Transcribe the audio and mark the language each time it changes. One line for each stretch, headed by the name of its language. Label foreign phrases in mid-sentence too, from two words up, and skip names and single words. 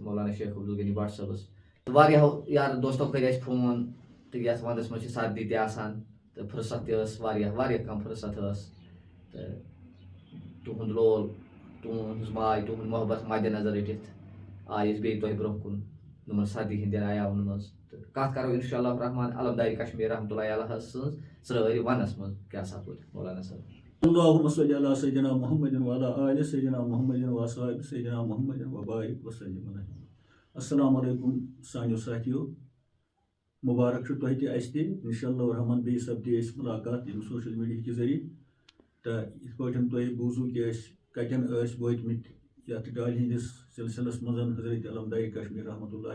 Kashmiri: مولانا شیخ عبدالغنی بٹ صٲبس تہٕ واریاہو یارو دوستو کٔرۍ اَسہِ فون تہٕ یتھ ونٛدس منٛز چھِ سردی تہِ آسان تہٕ فٕرست تہِ ٲس واریاہ کم فٕرست ٲس تہٕ تُہُنٛد لول تُہٕنٛز ماے تُہُنٛد محبت مدِ نظر رٔٹِتھ آیہِ أسۍ بیٚیہِ تۄہہِ برونٛہہ کُن یِمن سردی ہٕنٛدٮ۪ن عیامن منٛز تہٕ کتھ کرو
Arabic: انشاء اللہ الرحمان
Kashmiri: علمدارِ کشمیٖر
Arabic: رحمتہ اللہ علیہ
Kashmiri: سٕنٛز ژرٲرۍ ونس منٛز کیاہ سپُد مولانا صٲب
Arabic: اللهم صل على سيدنا محمد وعلى آل سيدنا محمد وأصحاب سيدنا محمد وبارك وسلم عليه السلام
Kashmiri: علیکم سانیو ساتھیو مبارک چھُ تۄہہِ تہِ اَسہِ تہِ
Arabic: انشاء اللہ الرحمان
Kashmiri: بیٚیہِ سپدے أسۍ مُلاقات ییٚمہِ
English: social media
Kashmiri: کہِ ذٔریعہٕ تہٕ یِتھ پٲٹھۍ تۄہہِ بوٗزوٗ کہِ أسۍ کتٮ۪ن ٲسۍ وٲتمٕتۍ یتھ ڈالہِ ہٕنٛدِس سلسلس منٛز حضرت علمدارِ کشمیٖر
Arabic: رحمتہ اللہ